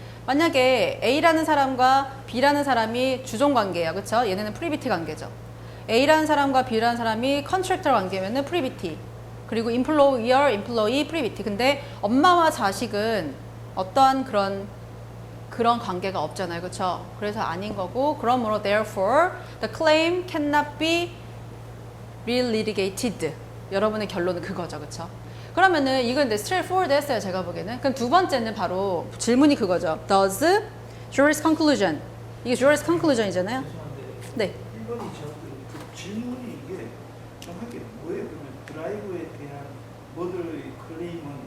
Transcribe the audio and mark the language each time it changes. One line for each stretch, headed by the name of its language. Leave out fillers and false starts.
Korean: 만약에 A라는 사람과 B라는 사람이 주종 관계예요. 그렇죠? 얘네는 프리비티 관계죠. A라는 사람과 B라는 사람이 컨트랙터 관계면은 프리비티. 그리고 employer, employee 프리비티. 근데 엄마와 자식은 어떠한 그런 관계가 없잖아요. 그렇죠? 그래서 아닌 거고 그러므로
English: therefore the claim cannot be re-litigated.
Korean: 여러분의 결론은 그거죠. 그렇죠? 그러면은 이건 이제 straightforward 했어요. 제가 보기에는. 그럼 두 번째는 바로 질문이 그거죠.
English: Does jury's conclusion.
Korean: 이게 jury's conclusion이잖아요. 네. 1번이 그 질문이 이게 정확하게 뭐예요? 그러면 드라이브에 대한 모델의 클레임은